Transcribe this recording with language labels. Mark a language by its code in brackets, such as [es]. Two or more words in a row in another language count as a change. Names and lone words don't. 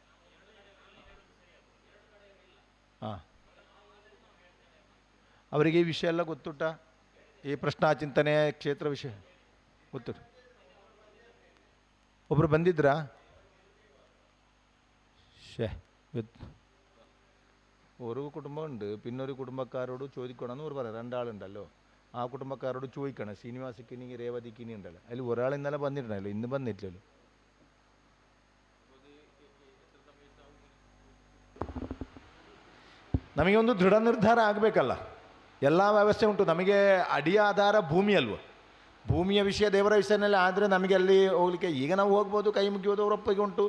[kn] ಹಾಂ, ಅವರಿಗೆ ಈ ವಿಷಯ ಎಲ್ಲ ಗೊತ್ತುಂಟ? ಈ ಪ್ರಶ್ನಾ ಚಿಂತನೆ ಕ್ಷೇತ್ರ ವಿಷಯ ಗೊತ್ತು? ಒಬ್ಬರು ಬಂದಿದ್ರಾ? ಗೊತ್ತು. [ml] ഒരു കുടുംബമുണ്ട്, പിന്നെ ഒരു കുടുംബക്കാരോട് ചോദിക്കണമെന്ന് ഒരു പറയാം. രണ്ടാളുണ്ടല്ലോ, ആ കുടുംബക്കാരോട് ചോദിക്കണം. ശ്രീനിവാസക്കിനി രേവതിക്കിനി ഉണ്ടല്ലോ, അതിൽ ഒരാൾ ഇന്നലെ വന്നിട്ടുണ്ടല്ലോ, ഇന്ന് വന്നിട്ടില്ലല്ലോ. [kn] ನಮಗೆ ಒಂದು ದೃಢ ನಿರ್ಧಾರ ಆಗಬೇಕಲ್ಲ. ಎಲ್ಲ ವ್ಯವಸ್ಥೆ ಉಂಟು. ನಮಗೆ ಅಡಿಯ ಆಧಾರ ಭೂಮಿ ಅಲ್ವ? ಭೂಮಿಯ ವಿಷಯ ದೇವರ ವಿಷಯದಲ್ಲಿ ಆದರೆ ನಮಗೆ ಅಲ್ಲಿ ಹೋಗಲಿಕ್ಕೆ ಈಗ ನಾವು ಹೋಗ್ಬೋದು, ಕೈ ಮುಗಿಯೋದು ಅವರ ಒಪ್ಪಿಗೆ ಉಂಟು.